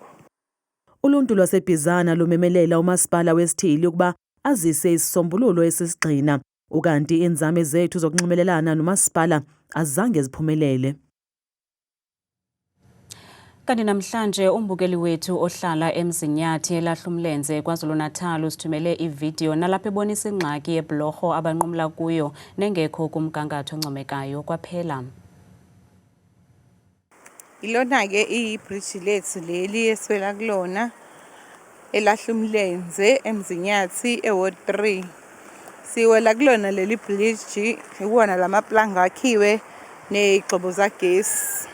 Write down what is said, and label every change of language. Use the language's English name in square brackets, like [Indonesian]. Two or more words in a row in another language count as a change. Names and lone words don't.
[Xhosa] Uluntu lwaseBizana lumemelela umasipala wesithili ukuba azise isisombululo esisigxina, ukanti iinzame zethu zokunximelelana nomasipala azange ziphumelele. Kanti namhlanje umbukeli wethu ohlala eMzinyathi elahlumlenze KwaZulu-Natal usithumele ividiyo nalapho ebonisa ingxaki yebhlorho abanqumla kuyo nengekho kumgangatho oncomekayo kwaphela. [Zulu] Ilona-ke ibridge lethu leli eswela kulona elahlumlenze eMzinyathi eWard 3. Siwela kulona leli bridge ikona lamaplanga akhiwe nezigxobo zagesi.